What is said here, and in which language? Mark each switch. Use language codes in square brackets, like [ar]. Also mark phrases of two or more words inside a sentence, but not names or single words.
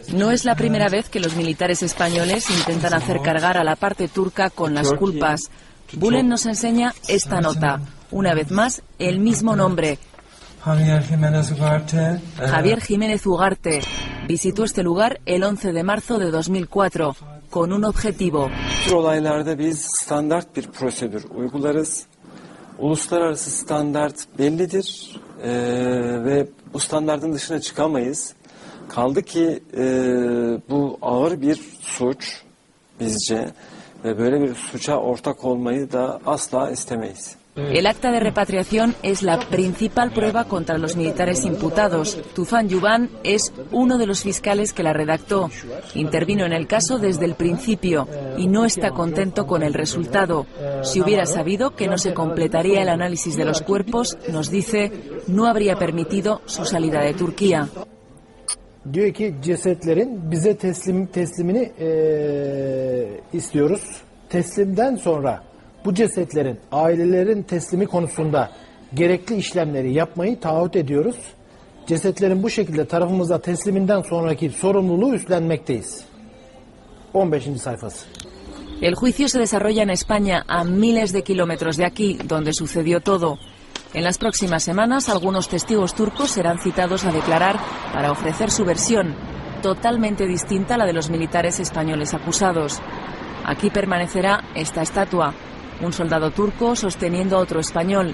[es] No es la primera vez que los militares españoles intentan hacer cargar a la parte turca con las culpas. Bulen nos enseña esta nota. Una vez más, el mismo nombre. Javier Jiménez Ugarte visitó este lugar el 11 de marzo de 2004. con un objetivo. [tr] Bu tür olaylarda biz standart bir prosedür uygularız. Uluslararası standart bellidir ve bu standartın dışına çıkamayız. Kaldı ki bu ağır bir suç bizce ve böyle bir suça ortak olmayı da asla istemeyiz. [es] El acta de repatriación es la principal prueba contra los militares imputados. Tufan Yuban es uno de los fiscales que la redactó. Intervino en el caso desde el principio y no está contento con el resultado. Si hubiera sabido que no se completaría el análisis de los cuerpos, nos dice, no habría permitido su salida de Turquía. [tr] Diyor ki cesetlerin bize teslimini istiyoruz. Teslimden sonra bu cesetlerin ailelerin teslimi konusunda gerekli işlemleri yapmayı taahhüt ediyoruz. Cesetlerin bu şekilde tarafımıza tesliminden sonraki sorumluluğu üstlenmekteyiz. 15. sayfası. [es] El juicio se desarrolla en España, a miles de kilómetros de aquí, donde sucedió todo. En las próximas semanas, algunos testigos turcos serán citados a declarar para ofrecer su versión, totalmente distinta a la de los militares españoles acusados. Aquí permanecerá esta estatua, un soldado turco sosteniendo a otro español.